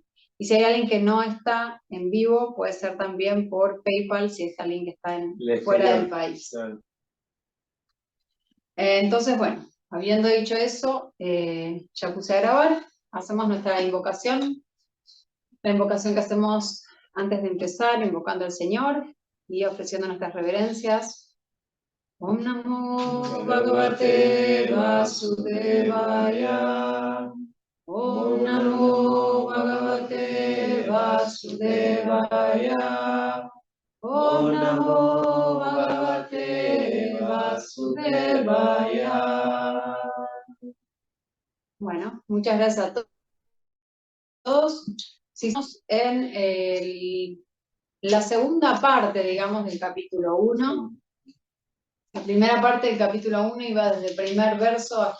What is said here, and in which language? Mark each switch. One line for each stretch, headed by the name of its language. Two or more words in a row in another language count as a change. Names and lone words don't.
Spanish: Y si hay alguien que no está en vivo, puede ser también por PayPal, si es alguien que está fuera del país. Entonces, bueno, habiendo dicho eso, ya puse a grabar, hacemos nuestra invocación. La invocación que hacemos antes de empezar, invocando al Señor y ofreciendo nuestras reverencias.
Sanskrit: ॐ नमो भगवते वासुदेवाय. ॐ नमो भगवते वासुदेवाय. ॐ नमो भगवते वासुदेवाय.
Spanish: Bueno, muchas gracias a todos. Si estamos en la segunda parte, digamos, del capítulo 1, la primera parte del capítulo 1 iba desde el primer verso hasta